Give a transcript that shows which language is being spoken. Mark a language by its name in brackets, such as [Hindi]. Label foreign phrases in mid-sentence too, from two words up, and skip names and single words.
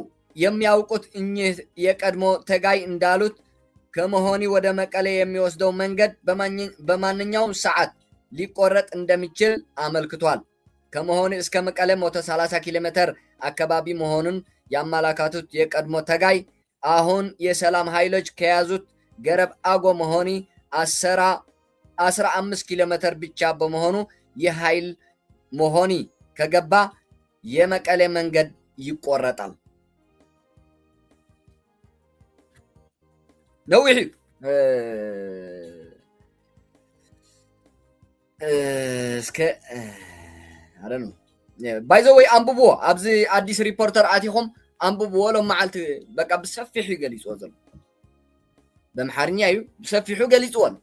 [Amharic] የሚያውቁት እኚህ የቀድሞ ተጋይ እንዳሉት ከመሆኒ ወደ መቀለ የሚወስደው መንገድ በማንኛውም ሰዓት ሊቆረጥ እንደሚችል አመልክቷል። ከመሆኒ እስከ መቀለ 130 ኪሎ ሜትር አካባቢ መሆኑን ያመላከቱት የቀድሞ ተጋይ አሁን የሰላም ኃይሎች ከያዙት ገረብ አጎ መሆኒ 15 ኪሎ ሜትር ብቻ በመሆኑ የኃይል መሆኒ ከገባ የመቀለ መንገድ ይቆረጣል። [Tigrinya] ነዊሕ እስከ አረኑ [English] by the way [Tigrinya] አንብብዎ ኣብዚ አዲስ ሪፖርተር አቲኹም አንብብዎ ሎም መዓልቲ በቃ ብሰፊሑ ይገሊፅዎ ዘሎ በምሓርኛ እዩ ብሰፊሑ ገሊፅዎ